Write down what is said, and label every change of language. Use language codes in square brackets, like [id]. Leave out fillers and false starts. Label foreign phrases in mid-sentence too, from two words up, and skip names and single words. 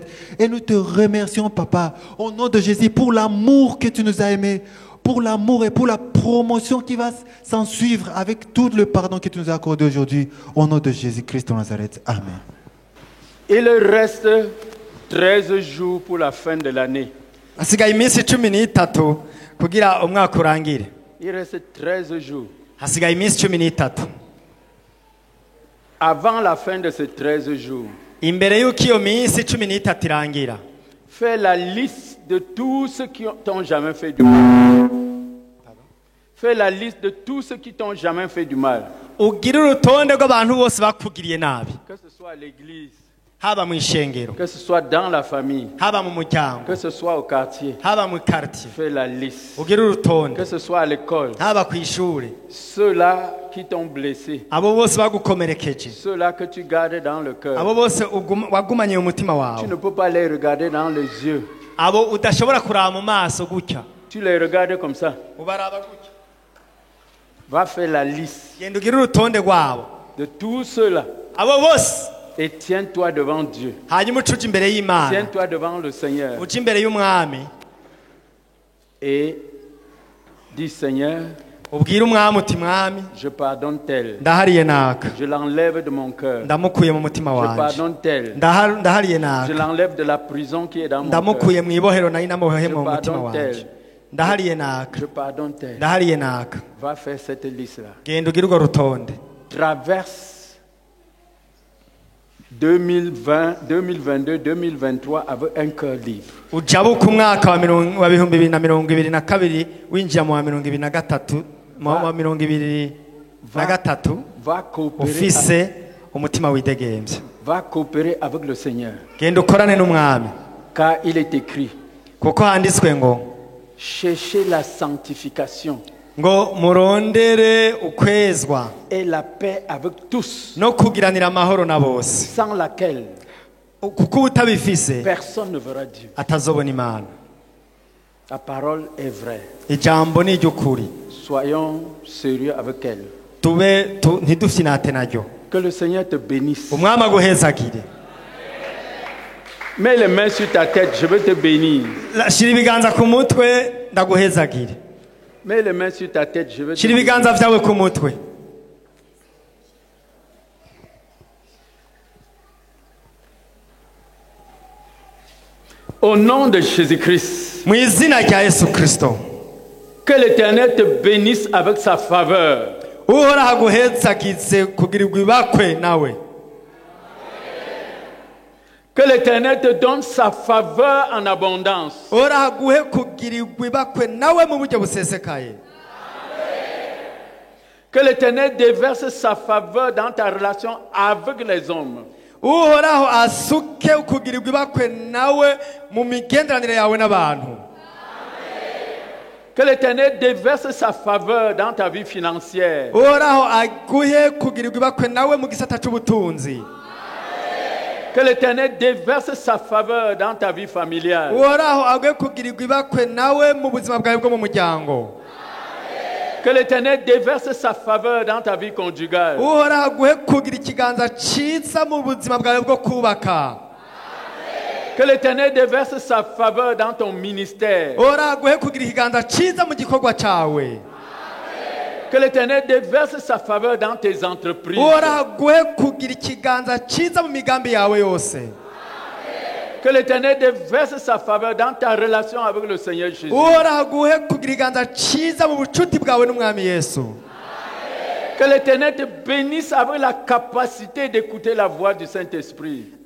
[fr] Et nous te remercions, Papa, au nom de Jésus, pour l'amour que tu nous as aimé, pour l'amour et pour la promotion qui va s'en suivre avec tout le pardon que tu nous as accordé aujourd'hui, au nom de Jésus-Christ de Nazareth. Amen. Il reste 13 jours pour la fin de l'année. [rn] Hasigaye iminsi 13 kugira umwaka urangire. [fr] Il reste 13 jours. [rn] Hasigaye iminsi 13. [fr] Avant la fin de ces 13 jours, [rn] imbere y'uko iyo minsi 13 irangira, [fr] fais la liste de tous ceux qui t'ont jamais fait du mal. Fais la liste de tous ceux qui t'ont jamais fait du mal. [rn] Ugire urutonde rw'abantu bose bakugiriye nabi. [fr] Que ce soit à l'église, [rn] haba mu ishengero, [fr] que ce soit dans la famille, [rn] haba mu muryango, [fr] que ce soit au quartier, [rn] haba mu quartier. [fr] Fais la liste. [rn] Ugire urutonde. [fr] Que ce soit à l'école, [rn] haba ku ishuri. [fr] Ceux-là qui t'ont blessé, [rn] abo bose bagukomerekeje, [fr] ceux-là que tu gardes dans le cœur, [rn] abo bose wagumanye mu mutima wawe, [fr] tu ne peux pas les regarder dans les yeux, [rn] abo udashobora kuraba mu maso gutya, [fr] tu les regardes comme ça. [rn] Ubaraba gutya. [fr] Va faire la liste [rn] genda ugire urutonde rwabo, [fr] de tous ceux-là, [rn] abo bose, [fr] et tiens-toi devant Dieu. [rn] hanyuma ucuja imbere y'Imana, [fr] tiens-toi devant le Seigneur, [rn] uca imbere y'umwami, [fr] et dis Seigneur, [rn] ubwire umwami uti mwami, [fr] je pardonne tel, [rn] ndahariye naka, [fr] je l'enlève de mon cœur, [rn] ndamukuye mu mutima [fr] je [rn] wanje, [fr] pardonne tel, [rn] ndahariye naka, [fr] je l'enlève de la prison qui est dans mon cœur, [rn] ndamukuye mu ibohero nari namuboheye [fr] je [rn] mu mutima [fr] pardonne [rn] wanje, [fr] tel, [rn] ndahariye naka, [fr] je pardonne tel. [rn] ndahariye naka. [fr] Va faire cette liste-là. [rn] Genda ugire urwo rutonde. [fr] Traverse 2020, 2022, 2023 avec un cœur libre. [rn] Ujabuka umwaka wa 2022 winjira mu wa 2023 mu wa 2023 ufise umutima widegemvye. [fr] Va coopérer avec le Seigneur. [rn] Genda ukorane n'umwami. [fr] Car il est écrit, [rn] kuko handitswe ngo [fr] cherchez la sanctification [rn] ngo murondere ukwezwa [fr] et la paix avec tous, [rn] no kugiranira amahoro na bose, [fr] sans laquelle [rn] kuko utabifise [fr] personne ne verra Dieu. [rn] atazobona Imana. [fr] La parole est vraie. [rn] Ijambo ni iry'ukuri. [fr] Soyons sérieux avec elle. [rn] Ntidufyinate naryo. [fr] Que le Seigneur te bénisse. [rn] Umwami aguhezagire. [fr] Mets les mains sur ta tête, je veux te bénir. [rn] Shira ibiganza ku mutwe ndaguhezagire. [fr] Mets les mains sur ta tête, je veux te [rn] Shira ibiganza vyawe ku mutwe. [fr] Au nom de Jésus-Christ, [rn] mu izina rya Yesu Kristo, [fr] que l'Éternel te bénisse avec sa faveur. [rn] Uhoraho aguhezagize kugirirwa ibakwe nawe. [fr] Que l'Éternel te donne sa faveur en abondance. [rn] Uhoraho aguhe kugirirwa ibakwe nawe mu buryo busesekaye. [fr] Que l'Éternel déverse sa faveur dans ta relation avec les hommes. [rn] Uhoraho asuke kugirirwa ibakwe nawe mu migenderanire yawe n'abantu. [fr] Que l'Éternel déverse sa faveur dans ta vie financière. [rn] Uhoraho aguhe kugirirwa ibakwe nawe mu gisata c'ubutunzi. [fr] Que l'Éternel déverse sa faveur dans ta vie familiale. [rn] Uhoraho aguhe kugirirwa ibakwe nawe mu buzima bwawe bwo mu muryango. [fr] Que l'Éternel déverse sa faveur dans ta vie conjugale. [rn] Uhoraho aguhe kugira ikiganza ciza mu buzima bwawe bwo kubaka. [fr] Que l'Éternel déverse sa faveur dans ton ministère. [rn] Uhoraho aguhe kugira ikiganza ciza mu gikorwa cawe. [fr] Que l'Éternel déverse sa faveur dans tes entreprises. Que l'Éternel déverse sa faveur dans ta relation avec le Seigneur Jésus. Que l'Éternel te bénisse avec la capacité d'écouter la voix du Saint-Esprit.